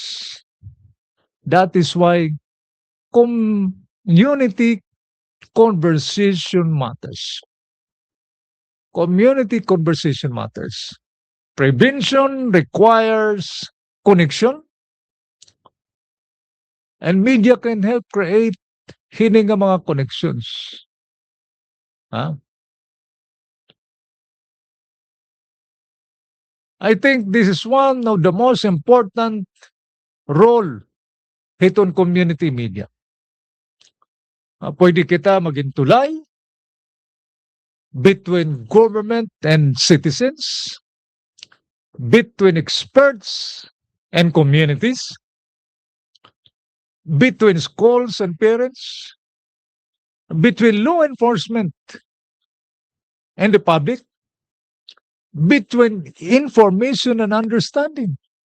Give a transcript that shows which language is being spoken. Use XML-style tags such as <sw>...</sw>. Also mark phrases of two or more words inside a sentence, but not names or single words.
<en>That is why community conversation matters. Community conversation matters. Prevention requires connection. And media can help create</en> <war>hining mga</war> <en>connections. I think this is one of the most important role hiton community media.</en> <tl>Pwede kita maging tulay</tl> <en>between government and citizens, between experts and communities, between schools and parents, between law enforcement and the public, between information and understanding.</en>